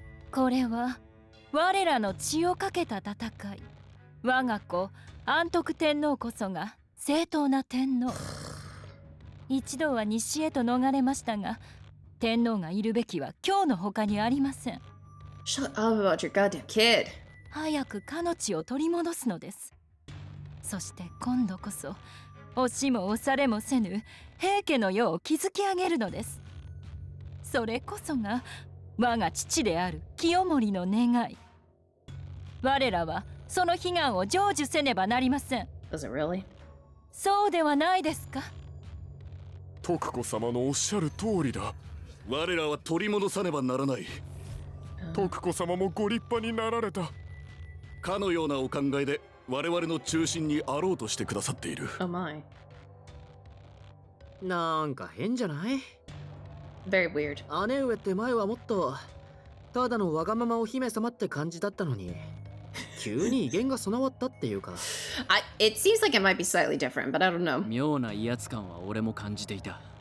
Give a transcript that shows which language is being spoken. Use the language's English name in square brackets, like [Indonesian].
[Japanese] これは我らの血をかけた戦い。我が子安徳天皇こそが正当な天皇。一度は西へと逃れましたが、天皇がいるべきは今日の他にありません。 [English] Shut up about your goddamn kid. [Japanese] 早くかの地を取り戻すのです。そして今度こそ押しも押されもせぬ平家の世を築き上げるのです。それこそが我が父である清盛の願い。我らはその悲願を成就せねばなりません。 [English] Does it really? [Japanese] そうではないですか？徳子様のおっしゃる通りだ。我らは取り戻さねばならない。徳子様もご立派になられた。かのようなお考えで我々の中心にあろうとしてくださっている。 [English] Oh my. [Japanese] なんか変じゃない？ [English] Very weird. [Japanese] 姉上って前はもっとただのわがままお姫様って感じだったのに、急に威厳が備わったっていうか。 [English] It seems like it might be slightly different, but I don't know. [Japanese] 妙な威圧感は俺も感じていた。